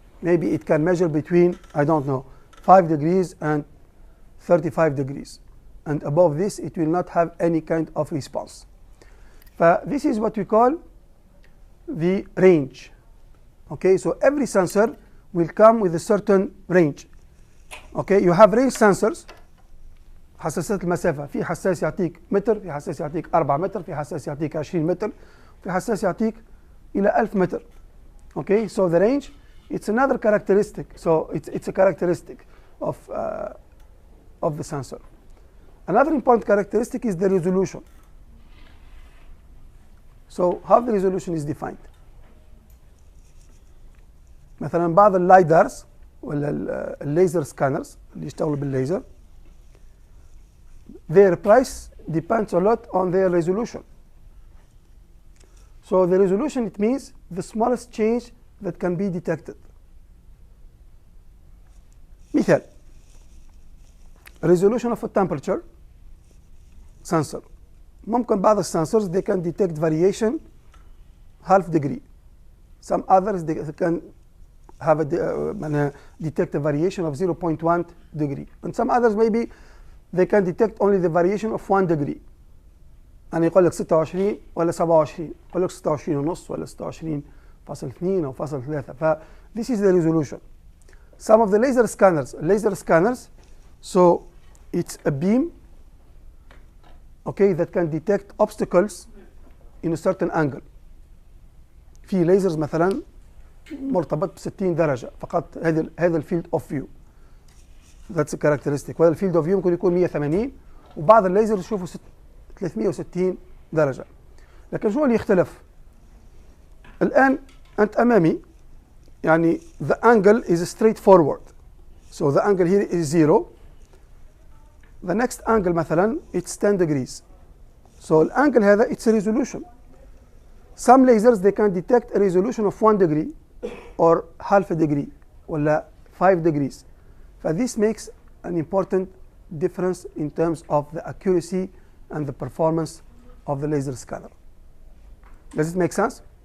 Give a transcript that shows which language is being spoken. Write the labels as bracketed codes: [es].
[en] Maybe it can measure between, I don't know, 5 degrees and 35 degrees. And above this, it will not have any kind of response. This is what we call the range. Okay, so every sensor will come with a certain range. Okay, you have range sensors. [ar] حساسات المسافة، في حساس يعطيك متر، في حساس يعطيك 4 متر، في حساس يعطيك 20 متر، في حساس يعطيك إلى 1000 متر. [en] Okay, so the range, it's another characteristic. So it's a characteristic of the sensor. Another important characteristic is the resolution. So how the resolution is defined? [ar] مثلا بعض اللايدرز ولا الليزر سكانرز اللي يشتغلوا بالليزر, [en] their price depends a lot on their resolution. So the resolution, it means the smallest change that can be detected. مثال, resolution of a temperature sensor. [ar] ممكن بعض السنسورز [en] they can detect variation half degree. Some others they can have detect a variation of 0.1 degree. And some others maybe they can detect only the variation of 1 degree. [ar] يعني يقول لك 26 ولا 27، يقول لك 26 ونص ولا 26.2 أو فاصل 3. [en] ف this is the resolution. Some of the laser scanners, so it's a beam, okay, that can detect obstacles in a certain angle. [ar] في ليزرز مثلا مرتبط ب 60 درجة فقط، هذا الفيلد اوف فيو. [en] That's a characteristic. [ar] وهذا الفيلد اوف فيو ممكن يكون 180، وبعض الليزرز يشوفوا 360 درجة. لكن شو اللي يختلف؟ الآن أنت أمامي يعني [en] the angle is straight forward. So the angle here is 0. The next angle مثلا it's 10 degrees. So الانجل هذا it's a resolution. Some lasers they can detect a resolution of 1 degree or half a degree ولا 5 degrees. This makes an important difference in terms of the accuracy and the performance of the laser scanner. Does it make sense?